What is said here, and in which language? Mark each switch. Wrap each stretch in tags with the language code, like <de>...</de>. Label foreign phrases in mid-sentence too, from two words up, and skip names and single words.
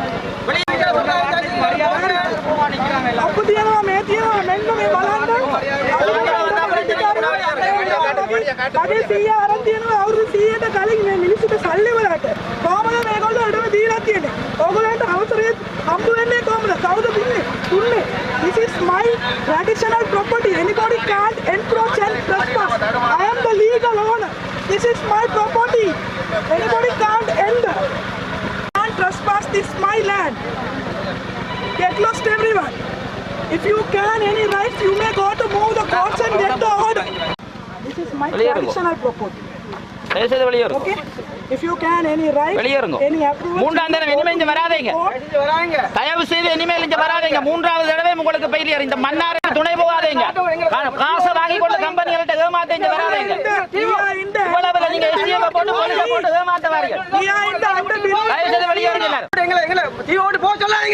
<si>සීයට කලින් මේ මිනිස්සුන්ට සල්ලි වලට කොහමද මේගොල්ලෝ අඩම දීලා තියෙන්නේ? ඕගොල්ලන්ට අවසරය හම්බ වෙන්නේ කොහමද? කවුද දුන්නේ?</si> <en>This is my traditional property. Anybody can't encroach and trespass. I am the legal owner. This is my property. Anybody can't enter. Can't trespass. This is my land. Get lost, everyone. If you can any rights, you may go to move the courts and get the order. This is my traditional property. Okay? If you can any right, any approval.</en> <ta>மூன்றாவது தடவை இனிமே இங்க வராதீங்க. தயவு செய்து இனிமேல் இங்க வராதீங்க. மூன்றாவது தடவை உங்களுக்கு பெயிலியர். இந்த மன்னாருக்கு துணை போகாதீங்க. காசு வாங்கி கொண்டு கம்பெனிகள்ட்ட ஏமாத்த இங்க வராதீங்க. இவ்வளவு நீங்க எஸ்டிஎஃப் போட்டு போலீஸ் போட்டு ஏமாத்த வாரீங்க. தயவு செய்து வெளியேறுங்க எல்லாரும். எங்களை தீவோடு போக சொல்லாதீங்க.</ta>